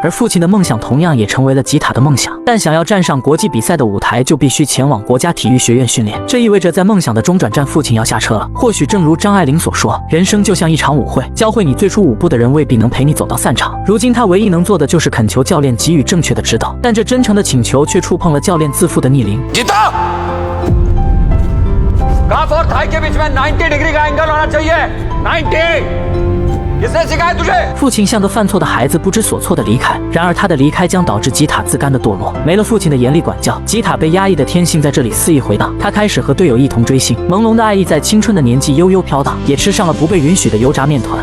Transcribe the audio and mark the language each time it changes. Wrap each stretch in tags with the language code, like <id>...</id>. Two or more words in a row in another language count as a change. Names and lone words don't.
<zh>而父亲的梦想同样也成为了吉塔的梦想，但想要站上国际比赛的舞台，就必须前往国家体育学院训练。这意味着在梦想的中转站，父亲要下车了。或许正如张爱玲所说，人生就像一场舞会，教会你最初舞步的人未必能陪你走到散场。如今他唯一能做的就是恳求教练给予正确的指导，但这真诚的请求却触碰了教练自负的逆鳞。</zh> <hi>कफ और थाई के बीच में 90 डिग्री का एंगल होना चाहिए 90</hi> <zh>父亲像个犯错的孩子不知所措的离开，然而他的离开将导致吉塔自甘的堕落。没了父亲的严厉管教，吉塔被压抑的天性在这里肆意回荡。他开始和队友一同追星，朦胧的爱意在青春的年纪悠悠飘荡，也吃上了不被允许的油炸面团。</zh>